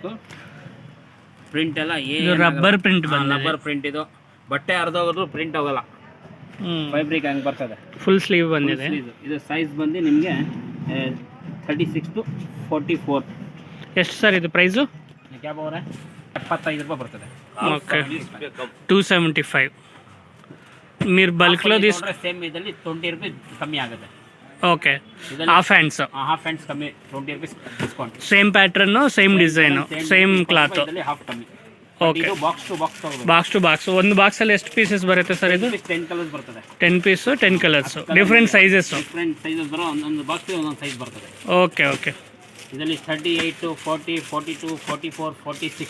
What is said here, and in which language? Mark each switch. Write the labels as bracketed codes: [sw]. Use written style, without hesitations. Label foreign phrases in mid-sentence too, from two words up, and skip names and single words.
[kn] ಪ್ರಿಂಟ್ ಎಲ್ಲ ಏನು [en] rubber print [kn] ಬಂದಿದೆ. [en] rubber print [kn] ಇದು. ಬಟ್ಟೆ ಅರ್ಧೋದ್ರು ಪ್ರಿಂಟ್ ಹೋಗಲ್ಲ. ಫೈಬ್ರಿಕ್ ಹಂಗೆ ಬರ್ತದೆ. [en] full sleeve [kn] ಬಂದಿದೆ. ಇದು ಸೈಜ್ ಬಂದು ನಿಮಗೆ 36 to 44. ಎಷ್ಟು ಸರ್ ಇದು ಪ್ರೈಸು? ಕ್ಯಾಬ್ ಅವರೇ 75 ರೂಪಾಯಿ ಬರ್ತದೆ. [te] ఓకే 275. మీరు బల్క్లో తీసుకుంటే సేమ్ [kn] ಇದರಲ್ಲಿ 20 ರೂಪಾಯಿ ಕಮ್ಮಿ ಆಗುತ್ತೆ. [en] okay. half hands కమ్మి 20 rupees discount. same pattern, same design, same cloth. [kn] ಹಾಫ್ ಕಮ್ಮಿ. ಓಕೆ. ಇದು [en] box to box [kn] ತಗೋಬೇಕು. [en] box to box. [kn] ಒಂದು ಬಾಕ್ಸಲ್ಲಿ ಎಷ್ಟು ಪೀಸಸ್ ಬರುತ್ತೆ ಸರ್ ಇದು? 10 ಕಲರ್ಸ್ ಬರ್ತದೆ. [en] 10 pieces 10 colours, different sizes. different sizes [kn] ಬರೋ ಒಂದೊಂದು ಬಾಕ್ಸ್ ಒಂದೊಂದು ಸೈಜ್ ಬರ್ತದೆ. [en] okay okay. [kn] ಇದರಲ್ಲಿ 38 to 40, 42, 44, 46